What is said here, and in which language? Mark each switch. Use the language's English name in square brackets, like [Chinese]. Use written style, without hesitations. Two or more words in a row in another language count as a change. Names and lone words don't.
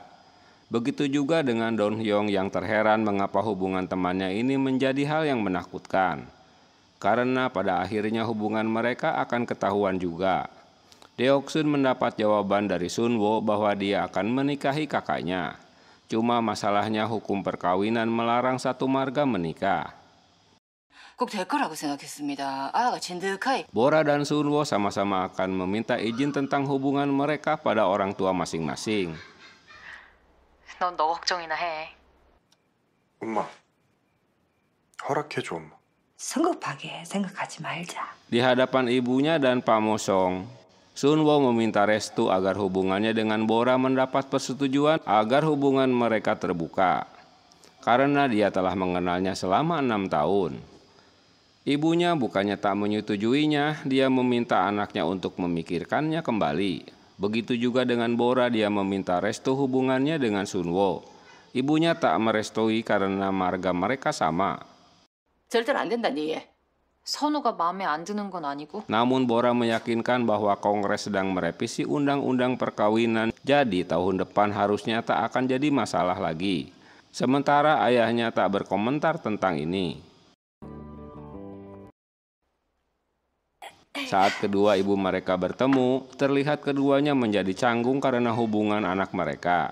[Indonesian] Begitu juga dengan Don Hyung yang terheran mengapa hubungan temannya ini menjadi hal yang menakutkan. Karena pada akhirnya hubungan mereka akan ketahuan juga. Deoksun mendapat jawaban dari Sunwo bahwa dia akan menikahi kakaknya. Cuma masalahnya hukum perkawinan melarang satu marga menikah. [Korean] 꼭 될 거라고 생각했습니다. 아가 진득하이. [Indonesian] Bora dan Sunwo sama-sama akan meminta izin tentang hubungan mereka pada orang tua masing-masing. [Korean] 넌 너 걱정이나 해. 엄마, 허락해줘, 엄마. 성급하게 생각하지 말자. [Indonesian] Di hadapan ibunya dan Pak Mosong, Sunwo meminta restu agar hubungannya dengan Bora mendapat persetujuan agar hubungan mereka terbuka. Karena dia telah mengenalnya selama 6 tahun. Ibunya bukannya tak menyetujuinya, dia meminta anaknya untuk memikirkannya kembali. Begitu juga dengan Bora, dia meminta restu hubungannya dengan Sunwo. Ibunya tak merestui karena marga mereka sama. [Korean] 절대로 안 된다니. 선우가 마음에 안 드는 건 아니고. [Indonesian] Namun Bora meyakinkan bahwa Kongres sedang merevisi undang-undang perkawinan, jadi tahun depan harusnya tak akan jadi masalah lagi. Sementara ayahnya tak berkomentar tentang ini. Saat kedua ibu mereka bertemu, terlihat keduanya menjadi canggung karena hubungan anak mereka.